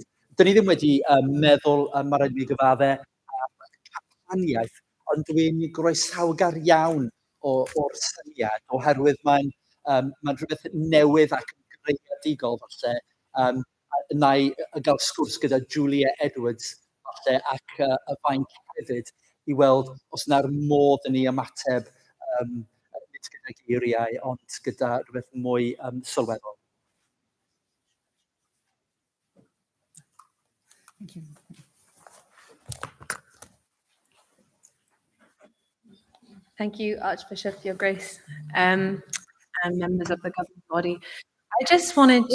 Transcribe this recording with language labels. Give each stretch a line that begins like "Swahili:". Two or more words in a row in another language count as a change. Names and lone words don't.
Welsh: Dyn ni ddim wedi meddwl, mae rhaid i mi gyfadde, am campaniaeth, ond dwi'n groesawgar iawn o'r syniad, oherwydd mae'n rhywbeth newydd ac yn greadigol falle. Na i gael sgwrs gyda Julia Edwards falle ac y faint hefyd i weld os yna'r modd yn ei ymateb nid gyda geiriau ond gyda rhywbeth mwy sylweddol.
English: Thank you. Thank you, Archbishop, Your Grace, and members of the governing body. I just wanted to